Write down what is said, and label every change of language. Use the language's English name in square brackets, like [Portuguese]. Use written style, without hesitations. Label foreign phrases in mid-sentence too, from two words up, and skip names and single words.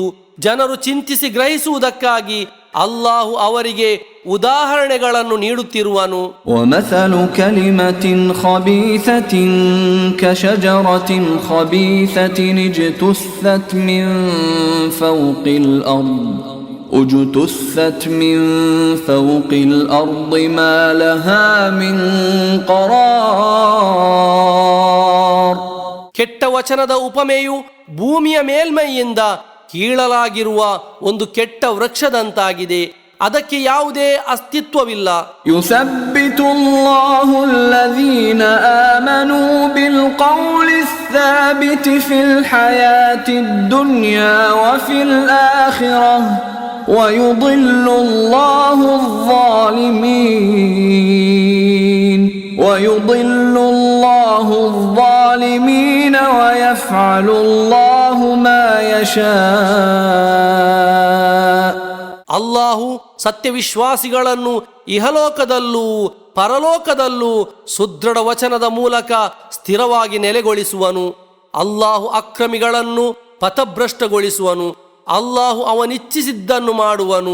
[Kannada] ಜನರು ಚಿಂತಿಸಿ ಗ್ರಹಿಸುವುದಕ್ಕಾಗಿ ಅಲ್ಲಾಹು ಅವರಿಗೆ ಉದಾಹರಣೆಗಳನ್ನು ನೀಡುತ್ತಿರುವನು. [Arabic] ومثل كلمة خبيثة كشجرة خبيثة اجتثت من فوق الأرض اجتثت من فوق الأرض ما لها من قرار. [Kannada] ಕೆಟ್ಟ ವಚನದ ಉಪಮೆಯು ಭೂಮಿಯ ಮೇಲ್ಮೈಯಿಂದ ಕೀಳಲಾಗಿರುವ ಒಂದು ಕೆಟ್ಟ ವೃಕ್ಷದಂತಾಗಿದೆ. ಅದಕ್ಕೆ ಯಾವುದೇ ಅಸ್ತಿತ್ವವಿಲ್ಲ. [Arabic] يثبت الله الذين آمنوا بالقول الثابت في الحياة الدنيا وفي الآخرة ويضل الله الظالمين ويفعل الله ما يشاء. [Kannada] ಅಲ್ಲಾಹು ಸತ್ಯವಿಶ್ವಾಸಿಗಳನ್ನು ಇಹಲೋಕದಲ್ಲೂ ಪರಲೋಕದಲ್ಲೂ ಸುದೃಢ ವಚನದ ಮೂಲಕ ಸ್ಥಿರವಾಗಿ ನೆಲೆಗೊಳಿಸುವನು. ಅಲ್ಲಾಹು ಅಕ್ರಮಿಗಳನ್ನು ಪಥಭ್ರಷ್ಟಗೊಳಿಸುವನು. ಅಲ್ಲಾಹು ಅವನಿಚ್ಛಿಸಿದ್ದನ್ನು ಮಾಡುವನು.